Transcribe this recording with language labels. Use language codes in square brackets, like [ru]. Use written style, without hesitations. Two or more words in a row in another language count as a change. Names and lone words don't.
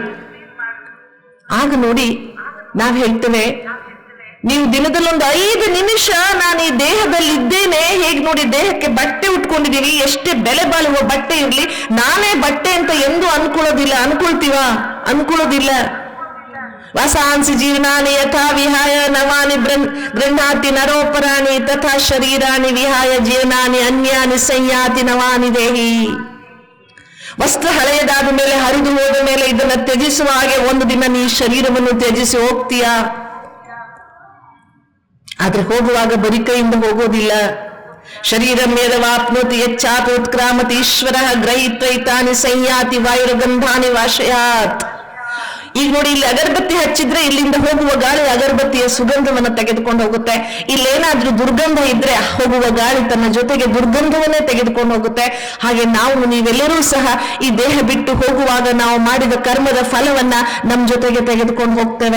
[kn] ಆಗ ನೋಡಿ, ನಾವ್ ಹೇಳ್ತೇವೆ, ನೀವು ದಿನದಲ್ಲಿ ಒಂದು 5 ನಿಮಿಷ ನಾನು ಈ ದೇಹದಲ್ಲಿ ಇದ್ದೇನೆ. ಹೇಗೆ ನೋಡಿ, ದೇಹಕ್ಕೆ ಬಟ್ಟೆ ಉಟ್ಕೊಂಡಿದೀವಿ, ಎಷ್ಟೇ ಬೆಲೆ ಬಾಳುವ ಬಟ್ಟೆ ಇರ್ಲಿ, ನಾನೇ ಬಟ್ಟೆ ಅಂತ ಎಂದೂ ಅನ್ಕೊಳ್ಳೋದಿಲ್ಲ. ಅನ್ಕೊಳ್ಳೋದಿಲ್ಲ. [sa] ವಾಸಾಂಸಿ ಜೀರ್ಣಾನಿ ಯಥಾ ವಿಹಾಯ ನವಾನಿ ಗೃಹಾತಿ ನರೋಪರಾಣಿ ತಥಾ ಶರೀರಾಣಿ ವಿಹಾಯ ಜೀರ್ಣಾನಿ ಅನ್ಯಾನಿ ಸಂಯಾತಿ ನವಾನಿ ದೇಹಿ. [kn] ವಸ್ತ್ರ ಹಳೆಯದಾದ ಮೇಲೆ, ಹರಿದು ಹೋದ ಮೇಲೆ ಇದನ್ನ ತ್ಯಜಿಸುವ ಹಾಗೆ ಒಂದು ದಿನ ನೀ ಶರೀರವನ್ನು ತ್ಯಜಿಸಿ ಹೋಗ್ತೀಯಾ. ಆದ್ರೆ ಹೋಗುವಾಗ ಬರಿ ಕೈಯಿಂದ ಹೋಗೋದಿಲ್ಲ. [sa] ಶರೀರಂ ಯದವಾಪ್ನೋತಿ ಯಚ್ಚಾಪಿ ಉತ್ಕ್ರಾಮತಿ ಈಶ್ವರಃ ಗ್ರಹೀತ್ವೈತಾನಿ ಸಂಯಾತಿ ವಾಯುರಗಂಧಾನಿ ವಾಶಯಾತ್. [kn] ಈಗ ನೋಡಿ, ಇಲ್ಲಿ ಅಗರಬತ್ತಿ ಹಚ್ಚಿದ್ರೆ ಇಲ್ಲಿಂದ ಹೋಗುವ ಗಾಳಿ ಅಗರಬತ್ತಿಯ ಸುಗಂಧವನ್ನು ತೆಗೆದುಕೊಂಡು ಹೋಗುತ್ತೆ. ಇಲ್ಲೇನಾದ್ರೂ ದುರ್ಗಂಧ ಇದ್ರೆ ಹೋಗುವ ಗಾಳಿ ತನ್ನ ಜೊತೆಗೆ ದುರ್ಗಂಧವನ್ನೇ ತೆಗೆದುಕೊಂಡು ಹೋಗುತ್ತೆ. ಹಾಗೆ ನೀವೆಲ್ಲರೂ ಸಹ ಈ ದೇಹ ಬಿಟ್ಟು ಹೋಗುವಾಗ ನಾವು ಮಾಡಿದ ಕರ್ಮದ ಫಲವನ್ನ ನಮ್ಮ ಜೊತೆಗೆ ತೆಗೆದುಕೊಂಡು ಹೋಗ್ತೇವೆ.